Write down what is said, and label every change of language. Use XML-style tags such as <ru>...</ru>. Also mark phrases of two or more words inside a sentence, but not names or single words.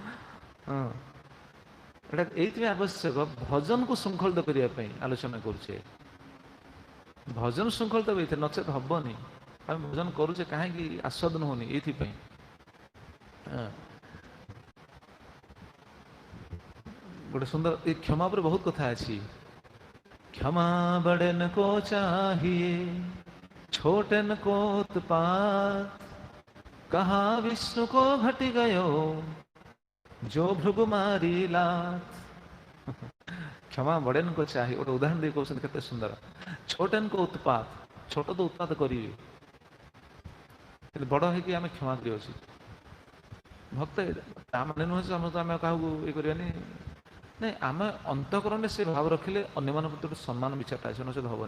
<or>ଏଇଟା ଏଇଥିପାଇଁ ଆବଶ୍ୟକ, ଭଜନକୁ ଶୃଙ୍ଖଳିତ କରିବା ପାଇଁ ଆଲୋଚନା କରୁଛେ। ଭଜନ ଶୃଙ୍ଖଳିତ ହେଇଥାଏ, ନଚେତ ହବନି। ଆମେ ଭଜନ କରୁଛେ କାହିଁକି ଆସ୍ୱାଦନ ହଉନି? ଏଇଥିପାଇଁ। ଗୋଟେ ସୁନ୍ଦର, ଏ କ୍ଷମା ଉପରେ ବହୁତ କଥା ଅଛି।</or> <hi>क्षमा बड़न को चाहिए, छोटन को उत्पात, कहा विष्णु को घट गयो, जो भृगु मारी लात। क्षमा बड़न को चाहिए,</hi> <or>ଗୋଟେ ଉଦାହରଣ ଦେଇ କହୁଛନ୍ତି କେତେ ସୁନ୍ଦର।</or> <hi>छोटन को उत्पात,</hi> <or>ଛୋଟ ତ ଉତ୍ପାତ କରିବେ, କିନ୍ତୁ ବଡ଼ ହେଇକି ଆମେ କ୍ଷମା କରିବା ଉଚିତ। ଭକ୍ତ ତା ମାନେ ନୁହେଁ ଯେ ଆମେ କାହାକୁ ଇଏ କରିବାନି। ନାଇଁ, ଆମେ ଅନ୍ତଃକରଣରେ ସେ ଭାବ ରଖିଲେ ଅନ୍ୟମାନଙ୍କ ପ୍ରତି ଗୋଟେ ସମ୍ମାନ ବିଚାରଟା ଆସିବ, ନଚେତ ହବନି।</or>